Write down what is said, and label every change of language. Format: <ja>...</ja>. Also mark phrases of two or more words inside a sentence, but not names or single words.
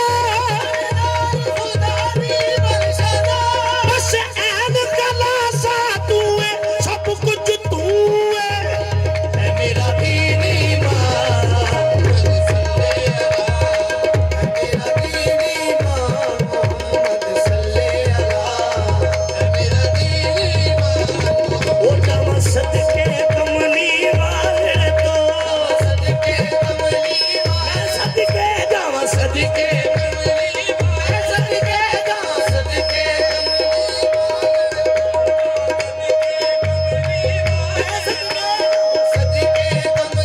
<pa>خدا دی بخشدا بس عین کلاسا تو ہے سب کچھ تو ہے اے میرا دین ایمان میرا دین ایمان محمد</pa> <ar>صلى على</ar> <pa>میرا دین ایمان او جاواں صدقے کملی والے توں صدقے کملی والے صدقے جاواں صدقے کملی والے صدقے جا صدقے صدقے کملی</pa>